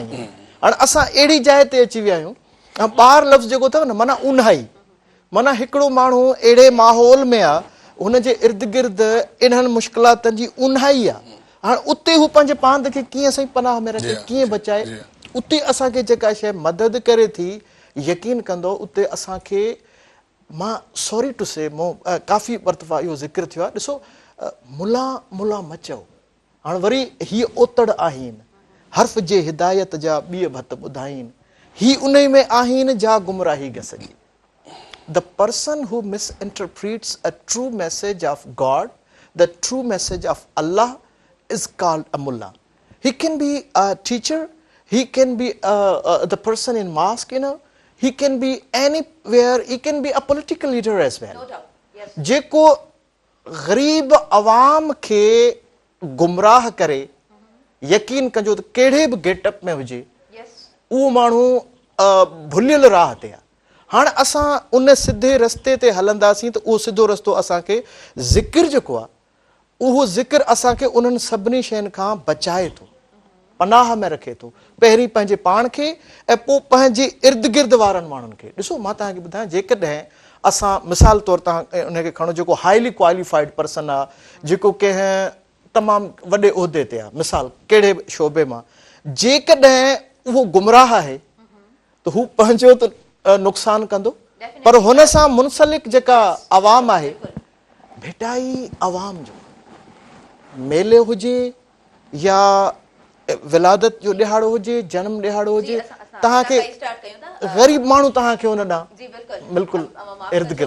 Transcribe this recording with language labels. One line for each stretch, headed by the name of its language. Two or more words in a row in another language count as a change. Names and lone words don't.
Sindhi: हाणे असां अहिड़ी जाइ ते अची विया आहियूं ऐं ॿार लफ़्ज़ जेको अथव न माना उन्हाई, माना हिकिड़ो माण्हू अहिड़े माहौल में आहे हुनजे इर्द गिर्द इन्हनि मुश्किलातनि जी उन्हाई आहे। हाणे उते हू पंहिंजे पांद खे कीअं सही पनाह में रखे, कीअं बचाए, उते असांखे जेका शइ मदद करे थी यकीन कंदो उते असांखे, मां
English: sorry to say
Sindhi: मूं काफ़ी मरतबा इहो ज़िक्र थियो आहे। ॾिसो मुला मुला मचो, हाणे वरी हीअ ओतड़ आहिनि हर्फ़ जे हिदायत जा ॿिए भत ॿुधाइनि, ही उन में आहिनि जा गुमराही घसजी।
English: The person who misinterprets a true message of God, the true message of Allah, is called a mullah. He can be a teacher, he can be the person in mosque, he can be anywhere, he can be a political leader as well. No doubt. Yes.
Sindhi: जेको ग़रीब अवाम खे गुमराह करे यकीन कजो त कहिड़े बि गेटअप में हुजे उहो माण्हू भुलियल राह ते आहे। हाणे असां उन सिधे रस्ते ते हलंदासीं त उहो सिधो रस्तो असांखे ज़िक्र जेको आहे उहो ज़िक्र असांखे उन्हनि सभिनी शयुनि खां बचाए थो, पनाह में रखे थो, पहिरीं पंहिंजे पाण खे ऐं पोइ पंहिंजे इर्द गिर्द वारनि माण्हुनि खे। ॾिसो मां तव्हांखे ॿुधायां, जेकॾहिं असां मिसाल तौरु तव्हां उनखे खणो जेको
English: highly qualified person
Sindhi: आहे, जेको कंहिं तमामु वॾे उहिदे ते आहे, मिसाल कहिड़े बि शोबे मां, जेकॾहिं उहो गुमराह आहे त हू पंहिंजो त नुक़सानु कंदो, पर हुन सां मुनसलिक जेका अवाम आहे, भिटाई अवाम जो मेले हुजे या विलादत जो ॾिहाड़ो हुजे, जनम ॾिहाड़ो हुजे, तव्हांखे ग़रीब माण्हू तव्हांखे हुन ॾांहुं बिल्कुलु इर्द गिर्द